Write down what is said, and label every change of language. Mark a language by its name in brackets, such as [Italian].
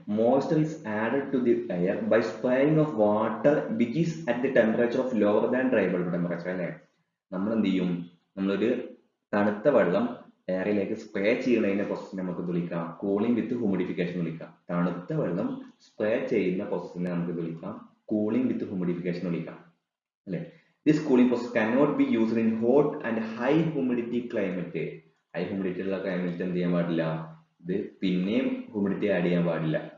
[English] Moisture is added to the air by spraying of water which is at the temperature of lower than dry bulb temperature അല്ലെ. [Malayalam] നമ്മൾ എന്ത് ചെയ്യും, നമ്മളൊരു തണുത്ത വെള്ളം എയറിലേക്ക് സ്പ്രേ ചെയ്യുന്നതിനെ പ്രോസസ്സിനെ നമുക്ക് വിളിക്കാം കൂളിംഗ് വിത്ത് ഹ്യൂമിഡിഫിക്കേഷൻ വിളിക്കാം. തണുത്ത വെള്ളം സ്പ്രേ ചെയ്യുന്ന പ്രോസസ്സിനെ നമുക്ക് വിളിക്കാം കൂളിംഗ് വിത്ത് ഹ്യൂമിഡിഫിക്കേഷൻ വിളിക്കാം അല്ലെ. [English] This cooling process cannot be used in hot and high humidity climate. [Malayalam] High humidity ഉള്ള ക്ലൈമറ്റ് എന്ത് ചെയ്യാൻ പാടില്ല, ഇത് പിന്നെയും ഹ്യൂമിഡിറ്റി ആഡ് ചെയ്യാൻ പാടില്ല.